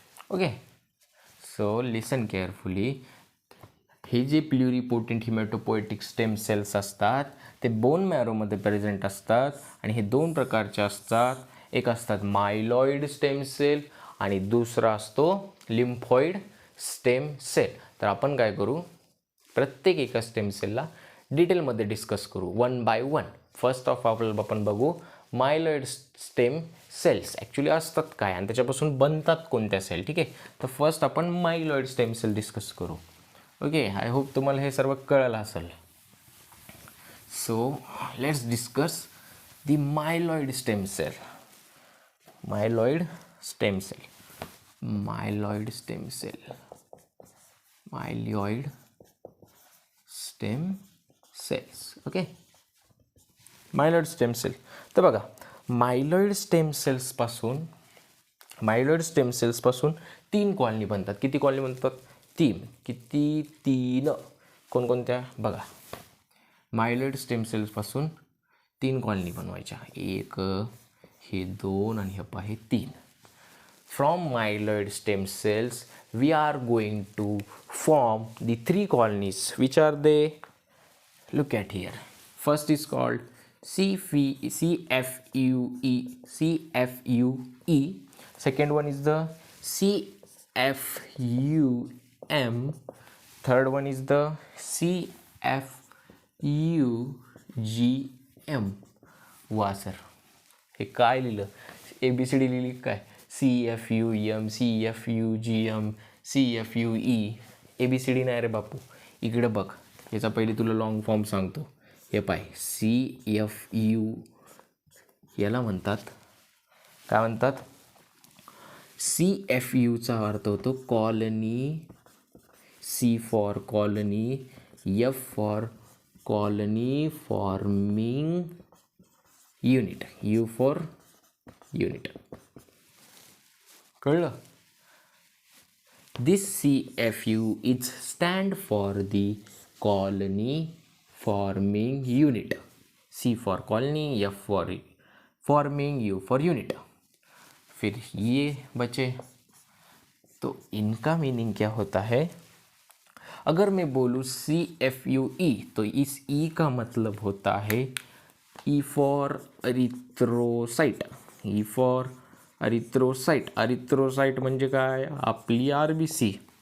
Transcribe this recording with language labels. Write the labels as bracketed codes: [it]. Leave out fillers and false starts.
[en] Okay, so listen carefully. [mr] हे जे pluripotent हिमॅटोपोएटिक stem cells असतात ते बोन मॅरोमध्ये प्रेझेंट असतात आणि हे दोन प्रकारचे असतात. एक असतात मायलॉइड स्टेम सेल आणि दुसरा असतो लिम्फॉइड स्टेम सेल. तर आपण काय करू, प्रत्येक एका स्टेम सेलला डिटेलमध्ये डिस्कस करू one by one. First of all आपण बघू मायलॉइड स्टेम सेल्स ॲक्च्युली असतात काय आणि त्याच्यापासून बनतात कोणत्या सेल. ठीक आहे, तर फर्स्ट आपण मायलॉइड स्टेम सेल डिस्कस करू. ओके, [en] I hope [mr] तुम्हाला हे सर्व कळलं असेल. [en] So let's discuss the myeloid stem cell. Myeloid stem cells. Okay, myeloid stem cell. [mr] तर बघा, मायलॉइड स्टेम सेल्सपासून 3 कॉलनी बनतात. किती कॉलनी बनतात? 3. किती? 3. कोणकोणत्या बघा, मायलॉइड स्टेम सेल्सपासून 3 कॉलनी बनवायच्या. 1, हे 2 आणि हे पाहे 3. [en] From myeloid stem cells we are going to form the 3 colonies. Which are they? Look at here. First is called CFUE. Second one is the CFUM. Third one is the CFUGM. [mr] वा sir, हे काय लिहिलं, ABCD लिहिली काय? [en] CFUM, CFUGM, CFUE. [mr] ABCD नाही रे बापू. इकडे बघ, याचा पहिले तुला लॉंग फॉर्म सांगतो. हे पाय, CFU याला म्हणतात, काय म्हणतात? CFUचा अर्थ होतो colony, C for colony, F for colony forming unit, U for unit. कळलं? [en] This CFU is stand for the colony forming unit. C for colony, F for forming, U for unit. [hi] फिर ये बचे, तो इनका मीनिंग क्या होता है? अगर मैं बोलूँ CFUE तो इस E का मतलब होता है [en] E for erythrocyte. E for erythrocyte. [mr] Erythrocyte म्हणजे काय? आपली RBC.